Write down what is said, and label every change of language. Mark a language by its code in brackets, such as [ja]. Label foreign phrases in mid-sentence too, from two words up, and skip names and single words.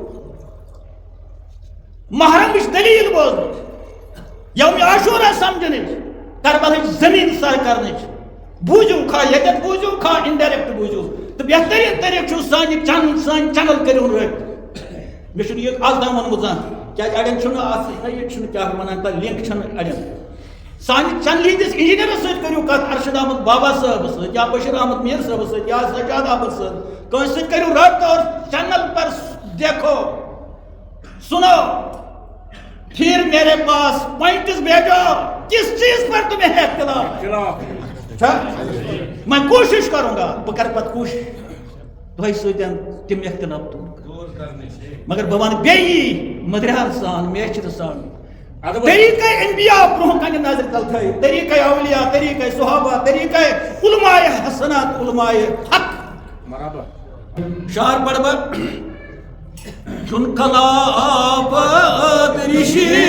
[ks] محرمٕچ دلیٖل بوزنٕچ یومِ عاشوٗرا سمجھنٕچ کربلٕچ زمیٖن سر کرنٕچ بوٗزِو کھا ییٚتٮ۪تھ بوٗزِو کھا اِنڈایریکٹ بوٗزِو تہٕ بہتریٖن طریٖقہٕ چھُ سانہِ چینل کٔرِو رٲبطہٕ مےٚ چھُنہٕ یہِ اَز تام ووٚنمُت زانٛہہ کیٛازِ اَڑٮ۪ن چھُنہٕ اَتھ یہِ چھُنہٕ کیٛاہ وَنان تَتھ لِنک چھَنہٕ اَڑٮ۪ن سانہِ چینلہِ ہٕنٛدِس اِنجیٖنیرَس سۭتۍ کٔرِو کَتھ ارشد احمد بابا صٲبَس سۭتۍ یا بشیٖر احمد میٖر صٲبَس سۭتۍ یا سجاد احمد سۭتۍ کٲنٛسہِ سۭتۍ کٔرِو رٲبطہٕ [ur] اور چینل پر دیکھو سنو پھر میرے پاس پوائنٹس بھیجو کس چیز پر تمہیں ہے اختلاف میں کوشش کروں گا [ks] بہ کر پتہ کوشش تۄہہِ سۭتۍ تِم اختلاف مگر بہ ون بیٚیہِ مدریار سان میچر سان طریقہ انبیاء برونٛہہ کنہِ نظر تل تھٲیِتھ طریقہ اولیاء طریقہ صحابہ طریقہ علماء حسنات علماء حق شعر پڑھ بہ چون خلافت رشی